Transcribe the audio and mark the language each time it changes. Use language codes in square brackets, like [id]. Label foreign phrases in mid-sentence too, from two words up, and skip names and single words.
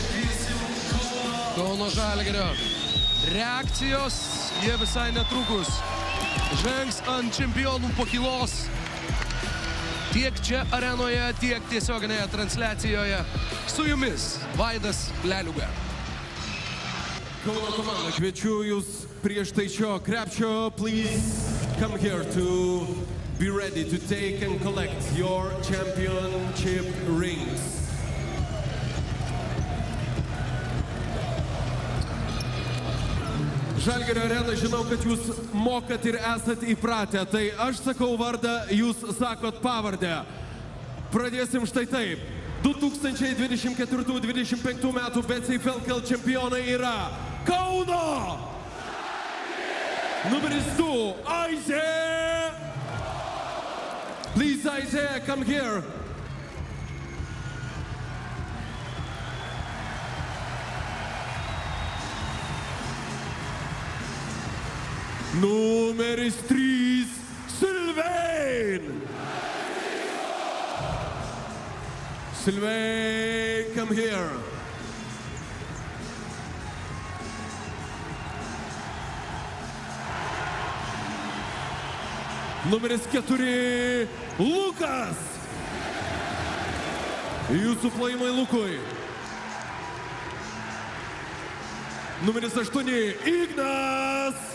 [lt] Kauno Žalgirio reakcijos, jie visai netrukus žengs ant čempionų pakylos. Tiek čia arenoje, tiek tiesioginėje transliacijoje. Su jumis Vaidas Leliuga. Kauno komanda, kviečiu jūs prieš tai šio krepšio. [en] Please come here to be ready to take and collect your championship rings. [lt] Žalgirio arena, žinau, kad jūs mokat ir esat įpratę, tai aš sakau vardą, jūs sakot pavardę. Pradėsim štai taip. 2024-2025 metų BCF LKL čempionai yra Kauno! Numeris 2, Isaiah! [en] Please, Isaiah, come here. [lt] Numeris 3, Sylvain! [en] Sylvain, come here. [lt] Numeris 4, Lukas! Jūsų plojimai Lukui. Numeris 8, Ignas!